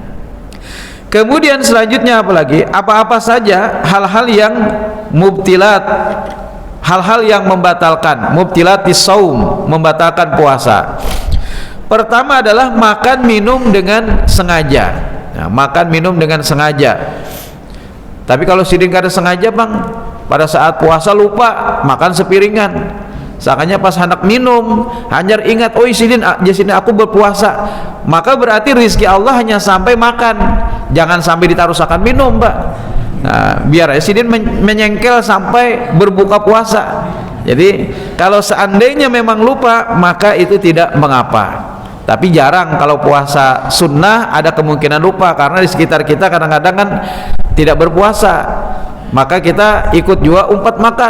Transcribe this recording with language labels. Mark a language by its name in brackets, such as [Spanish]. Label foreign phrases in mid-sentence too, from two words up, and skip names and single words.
[Indonesian] Kemudian selanjutnya apalagi? Apa-apa saja hal-hal yang mubtilat, hal-hal yang membatalkan, [Arabic] مبطلات الصوم, [Indonesian] membatalkan puasa. Pertama adalah makan minum dengan sengaja. Nah, makan minum dengan sengaja. [Banjar] Tapi kalau sidin kada sengaja, Bang, pada saat puasa lupa makan sepiringan, seakannya pas hendak minum hanya ingat, oh sidin aku berpuasa, maka berarti rizki Allah hanya sampai makan, jangan sampai ditaruhkan minum, Pak. Nah, biar sidin menyengkel sampai berbuka puasa. [Indonesian] Jadi kalau seandainya memang lupa, maka itu tidak mengapa. Tapi jarang kalau puasa sunnah ada kemungkinan lupa, karena di sekitar kita kadang-kadang kan tidak berpuasa, maka kita ikut juga umpat makan.